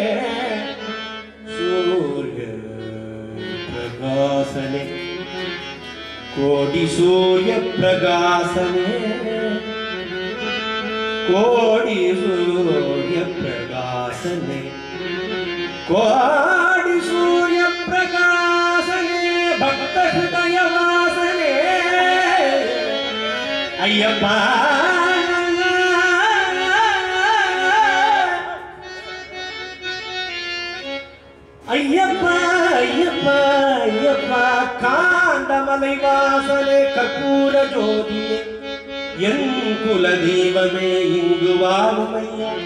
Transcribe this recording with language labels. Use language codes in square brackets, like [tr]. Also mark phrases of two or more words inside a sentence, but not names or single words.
[sa] सूर्य प्रकाशने कोटि सूर्य प्रकाशने कोटि सूर्य प्रकाशने कोटि सूर्य प्रकाशने भक्त हृदय वासने [ta] अय्यप्पा ஐயப்பா ஐயப்பா ஐயப்பா காண்டமலை வாசலே கற்பூர ஜோதியே என் குல தெய்வமே இங்கு வாழும் ஐயா